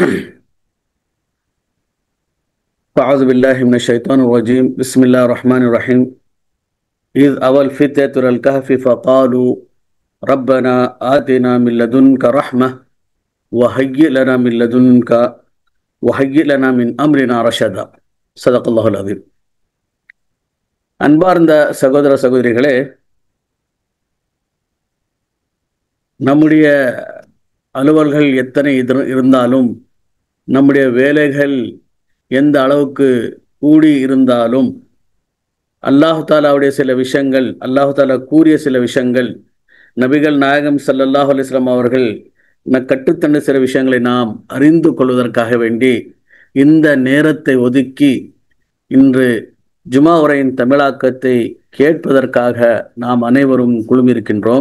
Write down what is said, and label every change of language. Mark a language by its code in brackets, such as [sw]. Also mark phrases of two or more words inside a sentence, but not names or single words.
[ar] فأعوذ بالله من الشيطان الرجيم. بسم الله الرحمن الرحيم. إذ أوى الفتية إلى الكهف فقالوا ربنا آتنا من لدنك رحمة وهيئ لنا من أمرنا رشدا. صدق الله العظيم. [ta] அன்பார்ந்த சகோதர சகோதரிகளே, நம்முடைய அலுவல்கள் எத்தனை இருந்தாலும், நம்முடைய வேலைகள் எந்த அளவுக்கு கூடி இருந்தாலும், [ar] الله تعالى [ta] சில விஷயங்கள், [ar] الله تعالى [ta] கூறிய சில விஷயங்கள், நபிகள் நாயகம் [ar] صلى الله عليه وسلم [ta] அவர்கள் கற்றுத்தந்த சில விஷயங்களை நாம் அறிந்து கொள்வதற்காக வேண்டி இந்த நேரத்தை ஒதுக்கி இன்று ஜுமா உரையின் தமிழாக்கத்தை கேட்பதற்காக நாம் அனைவரும் குழுமியிருக்கின்றோம்.